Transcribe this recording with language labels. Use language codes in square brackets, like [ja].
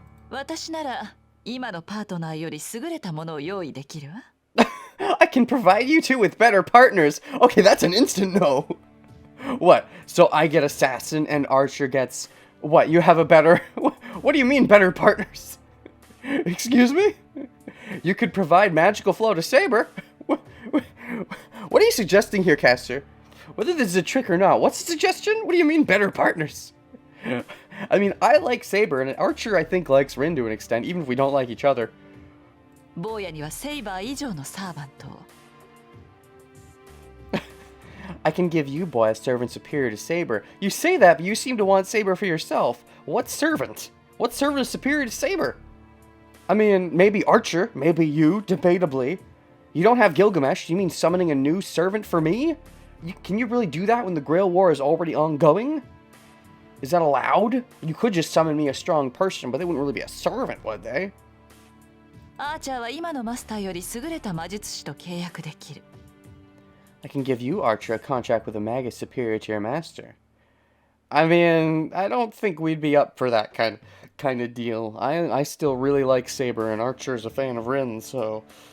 [ja] 私なら今のパートナーより優れたものを用意できるわ。 [en] I can provide you two with better partners. Okay, that's an instant no. What? So I get assassin and Archer gets... What? You have a better... What do you mean better partners? Excuse me? You could provide magical flow to Saber. What are you suggesting here, Castor? Whether this is a trick or not, what's the suggestion? What do you mean better partners? I mean, I like Saber, and Archer I think likes Rin to an extent, even if we don't like each other. [ja] 坊やにはセイバー以上のサーバントを。 [en] I can give you, boy, a servant superior to Saber. You say that, but you seem to want Saber for yourself. What servant? What servant is superior to Saber? I mean, maybe Archer, maybe you, debatably. You don't have Gilgamesh, you mean summoning a new servant for me? Can you really do that when the Grail War is already ongoing? Is that allowed? You could just summon me a strong person, but they wouldn't really be a servant, would they? [ja] アーチャーは今のマスターより優れた魔術師と契約できる。 [en] I can give you, Archer, a contract with a magus superior to your master. I mean, I don't think we'd be up for that kind of deal. I still really like Saber, and Archer's a fan of Rin, so...